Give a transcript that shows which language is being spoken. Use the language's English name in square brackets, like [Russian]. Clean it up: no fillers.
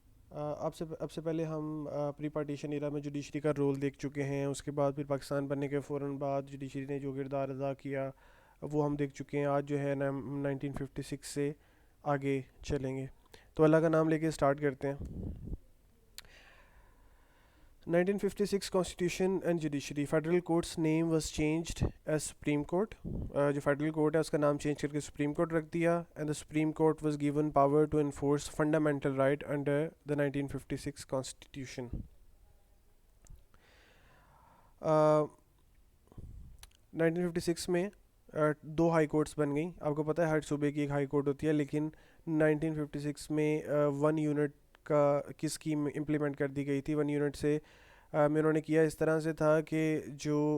[Urdu] اب سے پہلے ہم پری پارٹیشن ایرا میں جوڈیشری کا رول دیکھ چکے ہیں، اس کے بعد پھر پاکستان بننے کے فوراً بعد جوڈیشری نے جو کردار ادا کیا وہ ہم دیکھ چکے ہیں۔ آج جو ہے 1956 سے آگے چلیں گے، تو اللہ کا نام لے کے اسٹارٹ کرتے ہیں۔ [English] 1956 Constitution and Judiciary. Federal Court's name was changed as Supreme Court. [Urdu] جو فیڈرل کورٹ ہے اس کا نام چینج کر کے سپریم کورٹ رکھ دیا، [English] and the Supreme Court was given power to enforce fundamental right under the 1956 Constitution. [Urdu] 1956 میں دو ہائی کورٹس بن گئیں۔ آپ کو پتہ ہے ہر صوبے کی ایک ہائی کورٹ ہوتی ہے، لیکن 1956 میں 1 یونٹ کا کی اسکیم امپلیمنٹ کر دی گئی تھی۔ 1 یونٹ سے میں انہوں نے کیا اس طرح سے تھا کہ جو